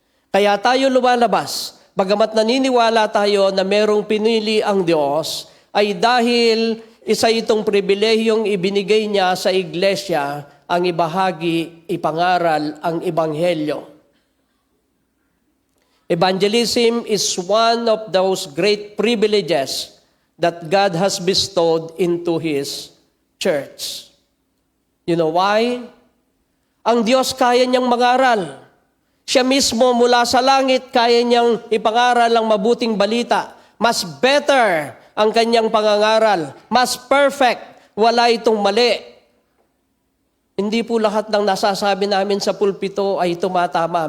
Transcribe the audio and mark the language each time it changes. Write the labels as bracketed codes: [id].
[tl] Kaya tayo lumalabas, bagamat naniniwala tayo na merong pinili ang Diyos, ay dahil isa itong pribilehiyong ibinigay niya sa iglesia, ang ibahagi, ipangaral ang ebanghelyo. [en] Evangelism is one of those great privileges that God has bestowed into His church. You know why? [tl] Ang Diyos kaya niyang mangaral. Siya mismo mula sa langit, kaya niyang ipangaral ang mabuting balita. Mas better ang kanyang pangangaral. Mas perfect. Wala itong mali. Hindi po lahat ng nasasabi namin sa pulpito ay tumatama.